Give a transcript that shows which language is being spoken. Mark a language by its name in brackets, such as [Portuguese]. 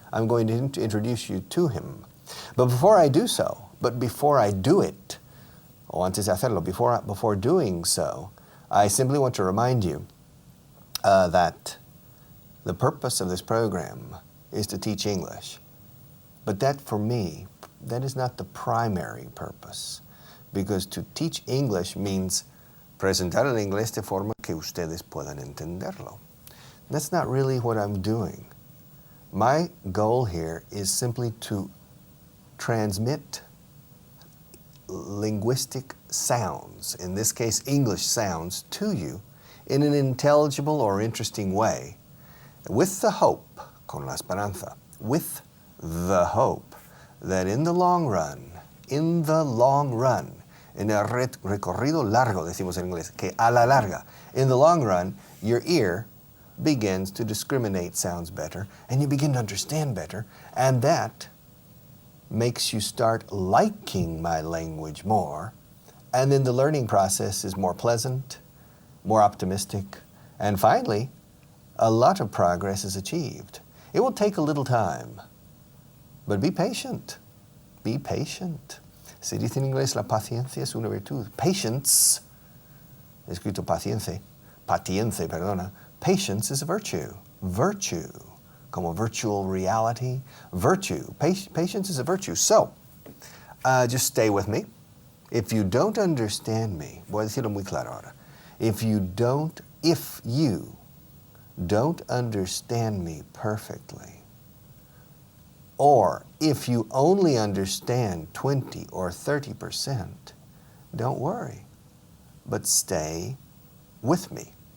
[English] I'm going to introduce you to him. But before I do it, [Spanish] o antes de hacerlo, [English] before doing so, I simply want to remind you that the purpose of this program is to teach English. But that, for me, that is not the primary purpose. Because to teach English means [Spanish] presentar el inglés de forma que ustedes puedan entenderlo. [English] That's not really what I'm doing. My goal here is simply to transmit linguistic sounds, in this case English sounds, to you in an intelligible or interesting way, with the hope, [Spanish] con la esperanza, [English] with the hope that in the long run, [Spanish] en el recorrido largo, decimos en inglés, que a la larga, [English] in the long run, your ear begins to discriminate sounds better, and you begin to understand better, and that makes you start liking my language more, and then the learning process is more pleasant, more optimistic, and finally, a lot of progress is achieved. It will take a little time, but be patient. Be patient. [Spanish] Se dice en inglés, la paciencia es una virtud. Patience, escrito patience, perdona. [English] Patience is a virtue. Virtue. Como virtual reality, virtue. Patience is a virtue. So, just stay with me. If you don't understand me, [Spanish] voy a decirlo muy claro ahora. [English] If you don't understand me perfectly, or if you only understand 20 or 30%, don't worry, but stay with me.